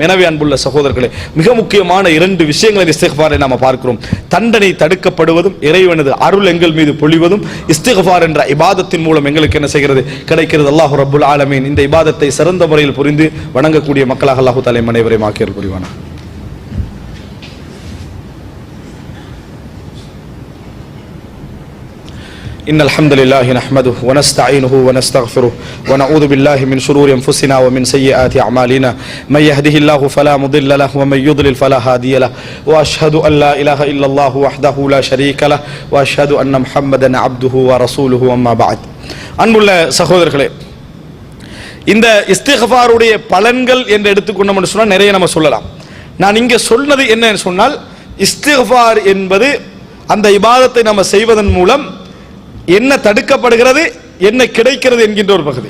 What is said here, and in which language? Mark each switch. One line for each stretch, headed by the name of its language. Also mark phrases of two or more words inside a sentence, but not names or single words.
Tamil: எனவே அன்புள்ள சகோதரர்களே, மிக முக்கியமான இரண்டு விஷயங்களை இஸ்திக்ஃபாரை நாம் பார்க்கிறோம். தண்டனை தடுக்கப்படுவதும், இறைவனது அருள் எங்கள் மீது பொழிவதும் இஸ்திக்ஃபார் என்ற இபாதத்தின் மூலம் எங்களுக்கு என்ன செய்கிறது? கிடைக்கிறது.
Arabic: الله رب العالمين
Tamil: இந்த இபாதத்தை சிறந்த முறையில் புரிந்து வணங்கக்கூடிய மக்களாக
Arabic: الله تعالى
Tamil: அனைவரையும் ஆக்கியல் புரிவானாக.
Arabic: إن الحمد لله نحمده ونستعينه ونستغفره ونعوذ بالله من شرور أنفسنا ومن سيئات أعمالنا من يهده الله فلا مضل له ومن يضلل فلا هادي له وأشهد أن لا إله إلا الله وحده لا شريك له وأشهد أن محمدا عبده ورسوله أما بعد.
Tamil: அன்புள்ள சகோதரர்களே, இந்த இஸ்திக்ஃபாருடைய பலன்கள் என்று எடுத்துக்கொண்டோம்னு சொன்னால் நிறைய நம்ம சொல்லலாம். நான் இங்கே சொன்னது என்னன்னு சொன்னால், இஸ்திக்ஃபார் என்பது அந்த இபாதத்தை நம்ம செய்வதன் மூலம் என்ன தடுக்கப்படுகிறது, என்ன கிடைக்கிறது என்கின்ற ஒரு பகுதி.